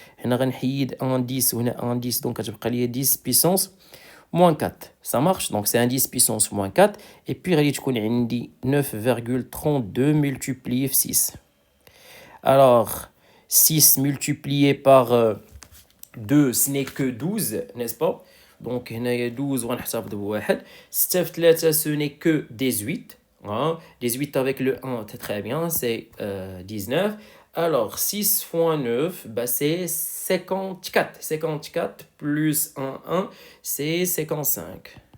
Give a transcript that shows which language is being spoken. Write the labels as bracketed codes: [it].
[ar] هنا غنحيد un 10 وهنا un 10 donc غتبقى لي [fr] 10 puissance moins 4. Ça marche, donc c'est un 10 puissance moins 4. Et puis [ar] غادي تكون عندي [fr] 9,32 multiplié par 6. Alors 6 multiplié par 2 ce n'est que 12, n'est-ce pas? [ar] Donc هنايا 12 وغنحتفظ بواحد. [fr] 6 في 3 ce n'est que 18. Hein? 18 avec le 1, c'est très bien, c'est 19. Alors 6 fois 9, bah, c'est 54. 54 plus 1, c'est 55.